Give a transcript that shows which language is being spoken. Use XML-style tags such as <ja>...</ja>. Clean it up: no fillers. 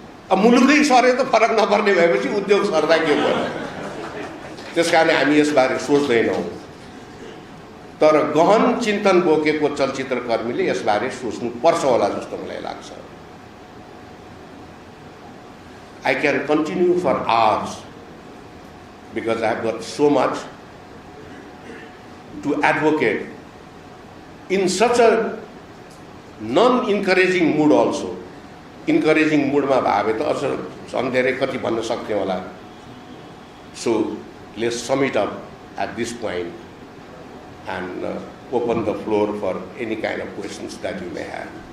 <ne>अब मुलुकै सरे त फरक नपर्ने भएपछि उद्योग सर्दा के गर्नु? त्यसकारण हामी यसबारे सोच्दैनौँ। तर गहन चिन्तन बोकेको चलचित्रकर्मीले यसबारे सोच्नु पर्छ होला जस्तो मलाई लाग्छ।</ne> <en>I can continue for hours because I have got so much to advocate in such a non-encouraging mood also. Encouraging mood</en> <ne>मा भावे त अझ अन्धेरै कति भन्न सक्थे होला।</ne> <en>So let's sum it up at this point and open the floor for any kind of questions that you may have.</en>